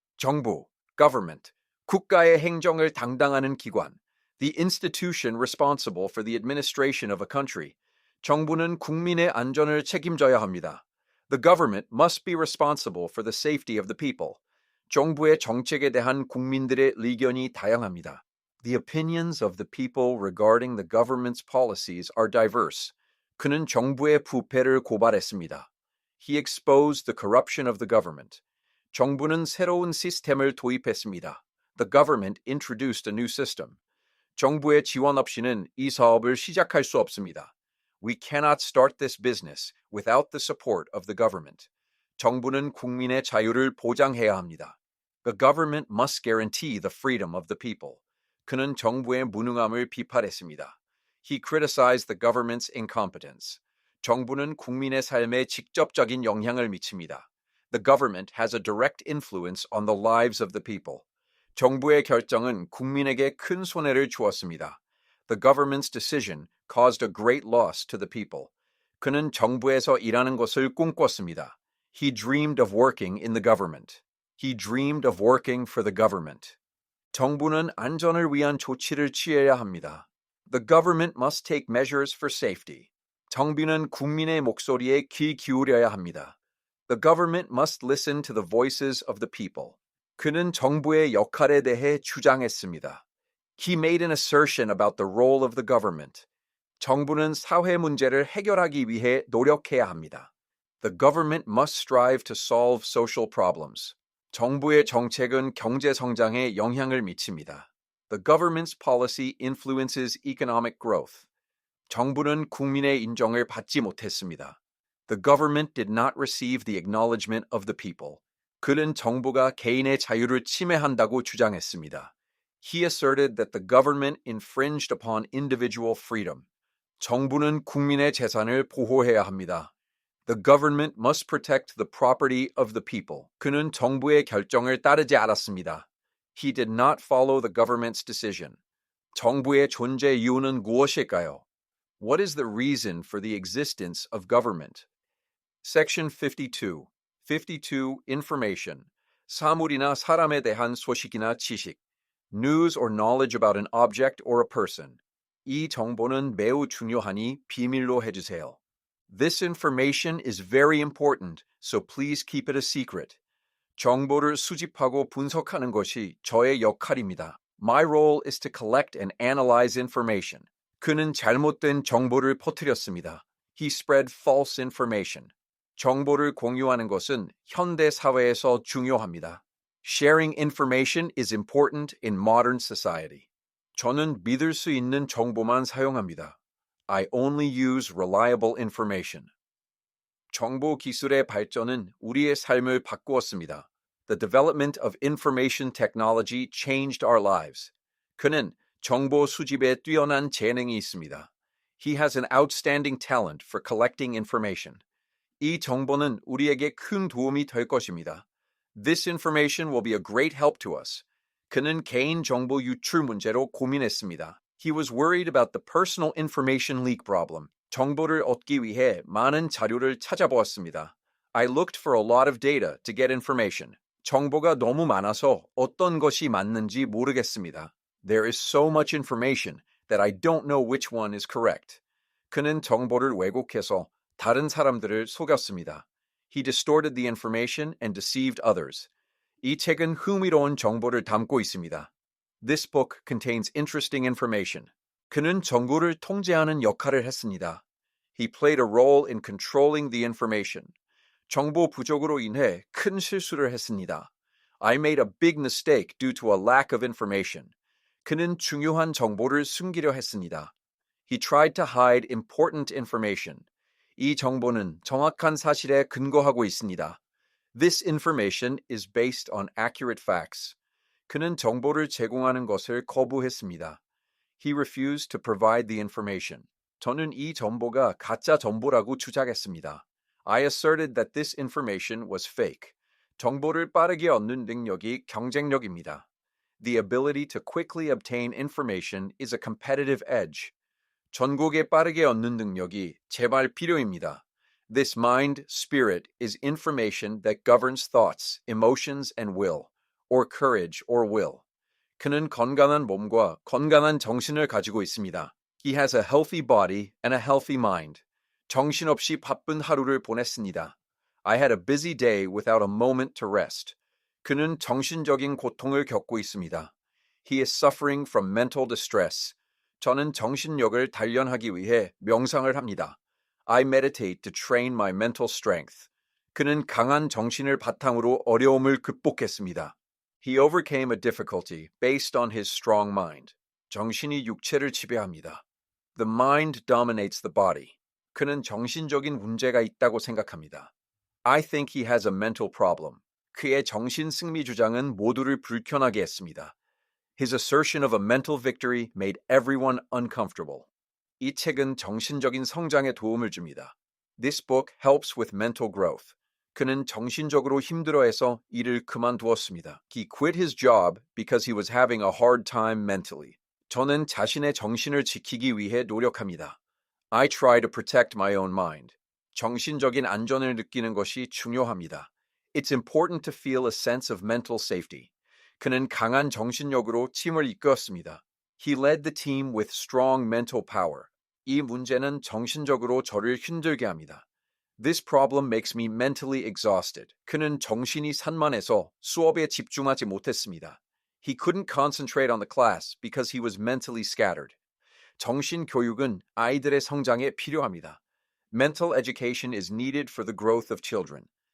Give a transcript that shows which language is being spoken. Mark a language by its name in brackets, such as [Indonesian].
[Korean] 정부, government. 국가의 행정을 담당하는 기관. [English] The institution responsible for the administration of a country. [Korean] 정부는 국민의 안전을 책임져야 합니다. [English] The government must be responsible for the safety of the people. [Korean] 정부의 정책에 대한 국민들의 의견이 다양합니다. [English] The opinions of the people regarding the government's policies are diverse. [Korean] 그는 정부의 부패를 고발했습니다. [English] He exposed the corruption of the government. [Korean] 정부는 새로운 시스템을 도입했습니다. [English] The government introduced a new system. [Korean] 정부의 지원 없이는 이 사업을 시작할 수 없습니다. [English] We cannot start this business without the support of the government. [Korean] 정부는 국민의 자유를 보장해야 합니다. [English] The government must guarantee the freedom of the people. [Korean] 그는 정부의 무능함을 비판했습니다. [English] He criticized the government's incompetence. [Korean] 정부는 국민의 삶에 직접적인 영향을 미칩니다. [English] The government has a direct influence on the lives of the people. [Korean] 정부의 결정은 국민에게 큰 손해를 주었습니다. [English] The government's decision caused a great loss to the people. [Korean] 그는 정부에서 일하는 것을 꿈꿨습니다. [English] He dreamed of working in the government. He dreamed of working for the government. [Korean] 정부는 안전을 위한 조치를 취해야 합니다. [English] The government must take measures for safety. [Korean] 정부는 국민의 목소리에 귀 기울여야 합니다. [English] The government must listen to the voices of the people. [Korean] 그는 정부의 역할에 대해 주장했습니다. [English] He made an assertion about the role of the government. [Korean] 정부는 사회 문제를 해결하기 위해 노력해야 합니다. [English] The government must strive to solve social problems. [Korean] 정부의 정책은 경제 성장에 영향을 미칩니다. [English] The government's policy influences economic growth. [Korean] 정부는 국민의 인정을 받지 못했습니다. [English] The government did not receive the acknowledgement of the people. [Korean] 그는 정부가 개인의 자유를 침해한다고 주장했습니다. [English] He asserted that the government infringed upon individual freedom. [Korean] 정부는 국민의 재산을 보호해야 합니다. [English] The government must protect the property of the people. [Korean] 그는 정부의 결정을 따르지 않았습니다. [English] He did not follow the government's decision. [Korean] 정부의 존재 이유는 무엇일까요? [English] What is the reason for the existence of government? Section 52. 52. Information. [Korean] 사물이나 사람에 대한 소식이나 지식. [English] News or knowledge about an object or a person. [Korean] 이 정보는 매우 중요하니 비밀로 해주세요. [English] This information is very important, so please keep it a secret. [Korean] 정보를 수집하고 분석하는 것이 저의 역할입니다. [English] My role is to collect and analyze information. [Korean] 그는 잘못된 정보를 퍼뜨렸습니다. [English] He spread false information. [Korean] 정보를 공유하는 것은 현대 사회에서 중요합니다. [English] Sharing information is important in modern society. [Korean] 저는 믿을 수 있는 정보만 사용합니다. [English] I only use reliable information. [Korean] 정보 기술의 발전은 우리의 삶을 바꾸었습니다. [English] The development of information technology changed our lives. [Korean] 그는 정보 수집에 뛰어난 재능이 있습니다. [English] He has an outstanding talent for collecting information. [Korean] 이 정보는 우리에게 큰 도움이 될 것입니다. [English] This information will be a great help to us. [Korean] 그는 개인 정보 유출 문제로 고민했습니다. [English] He was worried about the personal information leak problem. [Korean] 정보를 얻기 위해 많은 자료를 찾아보았습니다. [English] I looked for a lot of data to get information. [Korean] 정보가 너무 많아서 어떤 것이 맞는지 모르겠습니다. [English] There is so much information that I don't know which one is correct. [Korean] 그는 정보를 왜곡해서 다른 사람들을 속였습니다. [English] He distorted the information and deceived others. [Korean] 이 책은 흥미로운 정보를 담고 있습니다. [English] This book contains interesting information. [Korean] 그는 정보를 통제하는 역할을 했습니다. [English] He played a role in controlling the information. [Korean] 정보 부족으로 인해 큰 실수를 했습니다. [English] I made a big mistake due to a lack of information. [Korean] 그는 중요한 정보를 숨기려 했습니다. [English] He tried to hide important information. [Korean] 이 정보는 정확한 사실에 근거하고 있습니다. [English] This information is based on accurate facts. [Korean] 그는 정보를 제공하는 것을 거부했습니다. [English] He refused to provide the information. [Korean] 저는 이 정보가 가짜 정보라고 주장했습니다. [English] I asserted that this information was fake. [Korean] 정보를 빠르게 얻는 능력이 경쟁력입니다. [English] The ability to quickly obtain information is a competitive edge. [Korean] 전곡에 빠르게 얻는 능력이 제발 필요입니다. [English] This mind, spirit is information that governs thoughts, emotions, and will, or courage or will. [Korean] 그는 건강한 몸과 건강한 정신을 가지고 있습니다. [English] He has a healthy body and a healthy mind. [Korean] 정신없이 바쁜 하루를 보냈습니다. [English] I had a busy day without a moment to rest. [Korean] 그는 정신적인 고통을 겪고 있습니다. [English] He is suffering from mental distress. [Korean] 저는 정신력을 단련하기 위해 명상을 합니다. [English] I meditate to train my mental strength. [Korean] 그는 강한 정신을 바탕으로 어려움을 극복했습니다. [English] He overcame a difficulty based on his strong mind. [Korean] 정신이 육체를 지배합니다. [English] The mind dominates the body. [Korean] 그는 정신적인 문제가 있다고 생각합니다. [English] I think he has a mental problem. [Korean] 그의 정신 승리 주장은 모두를 불편하게 했습니다. [English] His assertion of a mental victory made everyone uncomfortable. [Korean] 이 책은 정신적인 성장에 도움을 줍니다. [English] This book helps with mental growth. [Korean] 그는 정신적으로 힘들어해서 일을 그만두었습니다. [English] He quit his job because he was having a hard time mentally. [Korean] 저는 자신의 정신을 지키기 위해 노력합니다. [English] I try to protect my own mind. [Korean] 정신적인 안전을 느끼는 것이 중요합니다. [English] It's important to feel a sense of mental safety. [Korean] 그는 강한 정신력으로 팀을 이끌었습니다. [English] He led the team with strong mental power. [Korean] 이 문제는 정신적으로 저를 힘들게 합니다. [English] This problem makes me mentally exhausted. [Korean] 그는 정신이 산만해서 수업에 집중하지 못했습니다. [English] He couldn't concentrate on the class because he was mentally scattered. [Korean] 정신 교육은 아이들의 성장에 필요합니다. [English] Mental education is needed for the growth of children.